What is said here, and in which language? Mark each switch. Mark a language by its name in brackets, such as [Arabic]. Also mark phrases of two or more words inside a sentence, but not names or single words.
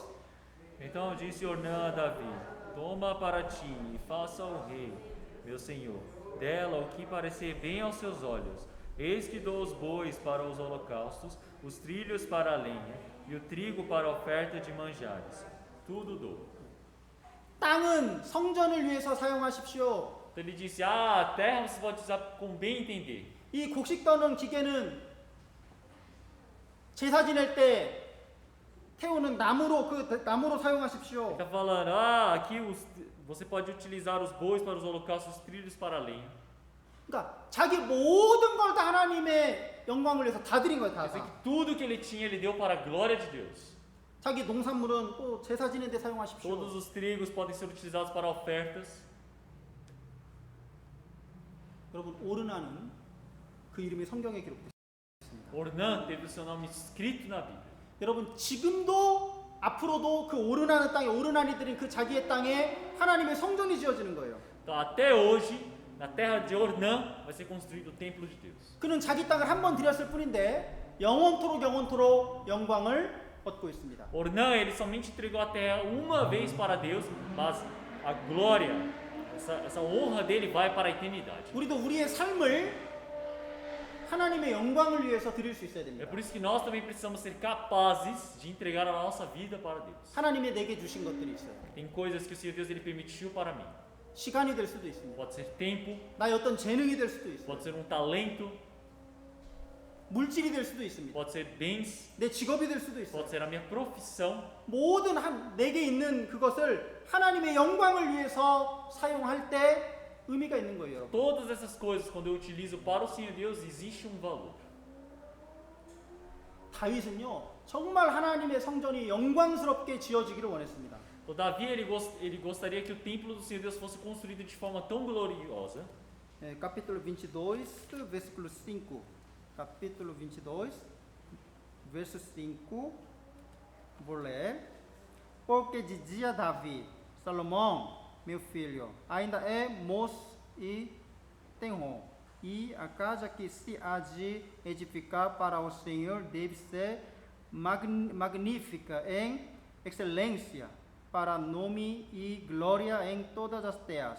[Portuguese] Então disse Ornã a Davi: Toma para ti e faça ao rei, meu senhor, dela o que parecer bem aos seus olhos. Eis que dou os bois para os holocaustos, os trilhos para a lenha e o trigo para a oferta de manjares. Tudo dou. [Korean] 땅은 성전을 위해서 사용하십시오. [Portuguese] Então ele disse: a terra você pode usar com bem entender. [Korean] 이 곡식 떠는 기계는 제사 지낼 때 태우는 나무로 사용하십시오. [Portuguese] Ele está falando: aqui você pode utilizar os bois para os holocaustos, os trilhos para a lenha. [Korean] 그러니까 자기 모든 걸 다 하나님의 영광을 위해서 다 드린 거예요. [Portuguese] Quer dizer [Korean] 다. [Portuguese] que tudo que ele tinha ele deu para a glória de Deus. [Korean] 자기 농산물은 또 제사 지낼 때 사용하십시오. [Portuguese] Todos os trigos podem ser utilizados para ofertas. [Korean] 여러분 오르나는 그 이름이 성경에 기록됐습니다. [Portuguese] Ornã teve o seu nome escrito na Bíblia. [Korean] 여러분 지금도 앞으로도 그 오르나는 땅에 오르나니들은 그 자기의 땅에 하나님의 성전이 지어지는 거예요. [Portuguese] Então até hoje, na terra de Ornã, vai ser construído o templo de Deus. [Korean] 그는 자기 땅을 한 번 드렸을 뿐인데 영원토록 영광을 얻고 있습니다. [Portuguese] Ornã, ele somente entregou a terra uma vez para Deus, mas a glória, essa honra dele vai para a eternidade. [Korean] 우리도 우리의 삶을 하나님의 영광을 위해서 드릴 수 있어야 [Portuguese] É [Korean] 됩니다. [Portuguese] por isso que nós também precisamos ser capazes de entregar a nossa vida para Deus. [Korean] 하나님이 내게 주신 것들이 있어요. [Portuguese] Tem coisas que o Senhor Deus ele permitiu para mim. [Korean] 시간이 될 수도 있습니다. [Portuguese] Pode ser tempo, [Korean] 나의 어떤 재능이 될 수도 있어요. [Portuguese] pode ser um talento, [Korean] 물질이 될 수도 있습니다. [Portuguese] pode ser bens, [Korean] 내 직업이 될 수도 있어요. [Portuguese] pode ser a minha profissão. [Korean] 모든 내게 있는 그것을 하나님의 영광을 위해서 사용할 때 의미가 있는 거예요, 여러분. [Portuguese] Todas essas coisas, quando eu utilizo para o Senhor Deus, existe um valor. [Korean] 다윗은요, 정말 하나님의 성전이 영광스럽게 지어지기를 원했습니다. [Portuguese] O Davi ele gostaria que o templo do Senhor Deus fosse construído de forma tão gloriosa. Capítulo 22, versículo 5. Capítulo 22, verso 5. Vou ler. Porque dizia Davi: Salomão, meu filho, ainda é moço e tenro, e a casa que se há de edificar para o Senhor deve ser magnífica em excelência, para nome e glória em todas as terras.